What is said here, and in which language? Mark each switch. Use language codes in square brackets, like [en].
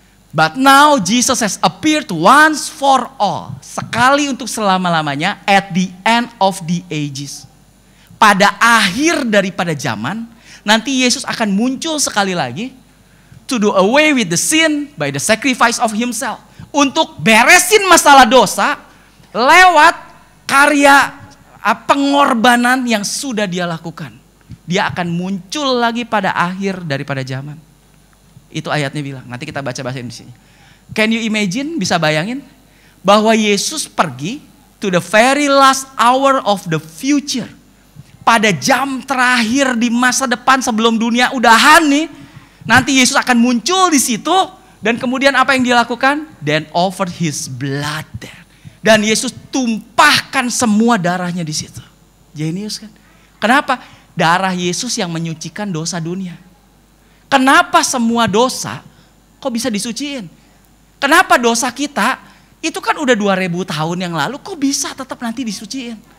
[en] But now Jesus has appeared once for all. [id] Sekali untuk selama-lamanya [en] at the end of the ages. [id] Pada akhir daripada zaman, nanti Yesus akan muncul sekali lagi. [en] To do away with the sin by the sacrifice of himself. [id] Untuk beresin masalah dosa lewat karya pengorbanan yang sudah dia lakukan. Dia akan muncul lagi pada akhir daripada zaman. Itu ayatnya bilang. Nanti kita baca bahasa Indonesia. [en] Can you imagine? [id] Bisa bayangin? Bahwa Yesus pergi [en] to the very last hour of the future. [id] Pada jam terakhir di masa depan sebelum dunia udahan nih. Nanti Yesus akan muncul di situ. Dan kemudian apa yang dia lakukan? [en] Then offered his blood there. [id] Dan Yesus tumpahkan semua darahnya di situ. Jenius kan? Kenapa? Darah Yesus yang menyucikan dosa dunia. Kenapa semua dosa kok bisa disuciin? Kenapa dosa kita itu kan udah 2000 tahun yang lalu kok bisa tetap nanti disuciin?